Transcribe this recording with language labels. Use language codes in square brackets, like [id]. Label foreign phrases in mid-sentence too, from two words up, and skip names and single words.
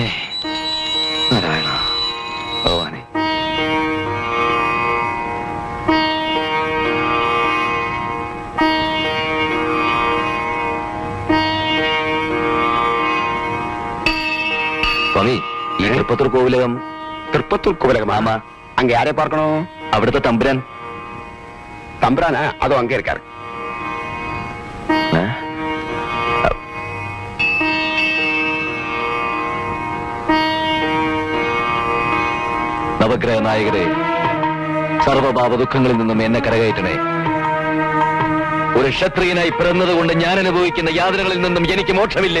[ml] നാരായണ ഭഗവാനെ. സ്വാമി, ഈ തൃപ്പത്തൂർ കോവിലകം. [ta] திருப்பத்தூர் கோவிலகம். ஆமா. அங்க யாரை பார்க்கணும்? [ml] അവിടുത്തെ തമ്പുരാൻ. [ta] தம்பரானா? அதோ அங்கே இருக்காரு. [ml] നവഗ്രഹ നായകരെ, സർവഭാവ ദുഃഖങ്ങളിൽ നിന്നും എന്നെ കരകയറ്റണേ. ഒരു ക്ഷത്രിയനായി പിറന്നതുകൊണ്ട് ഞാൻ അനുഭവിക്കുന്ന യാതനകളിൽ നിന്നും എനിക്ക് മോക്ഷമില്ലേ?